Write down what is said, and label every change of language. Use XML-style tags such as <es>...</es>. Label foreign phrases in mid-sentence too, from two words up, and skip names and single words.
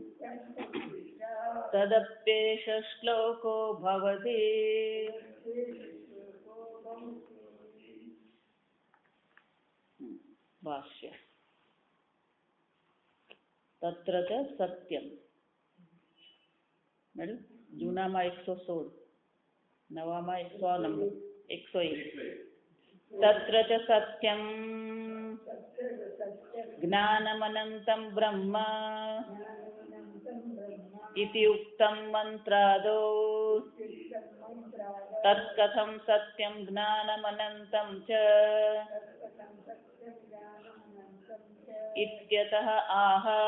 <sa>तदप्येष श्लोको भवति भाष्य तत्र च सत्यम</sa> <gu>મેડમ જૂનામાં 116 નવામાં 101</gu> <sa>तत्र च सत्यं ज्ञानमनन्तं ब्रह्म इति उक्तं मन्त्रादौ तत्कथं सत्यं ज्ञानमनन्तं च इत्यतः आह</sa>